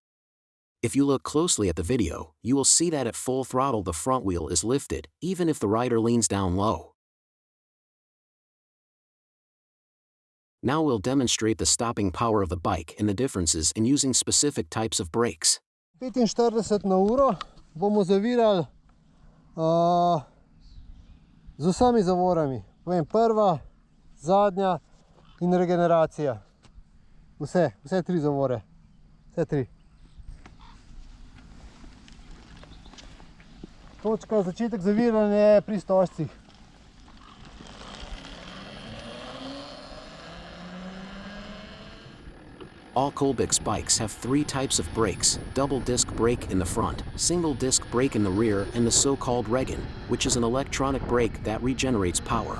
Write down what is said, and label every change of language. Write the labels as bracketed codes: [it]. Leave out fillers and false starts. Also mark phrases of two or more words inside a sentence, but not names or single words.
[en] If you look closely at the video, you will see that at full throttle the front wheel is lifted, even if the rider leans down low. Now we'll demonstrate the stopping power of the bike and the differences in using specific types of brakes. [sl] 45 na uro bomo zavirali z vsemi zavorami. Povem, prva, zadnja in regeneracija. Vse tri zavore. Vse tri. Točka, začetek zaviranja je pri stožcih. [en] All Qulbix bikes have three types of brakes: double disc brake in the front, single disc brake in the rear, and the so-called REGEN, which is an electronic brake that regenerates power.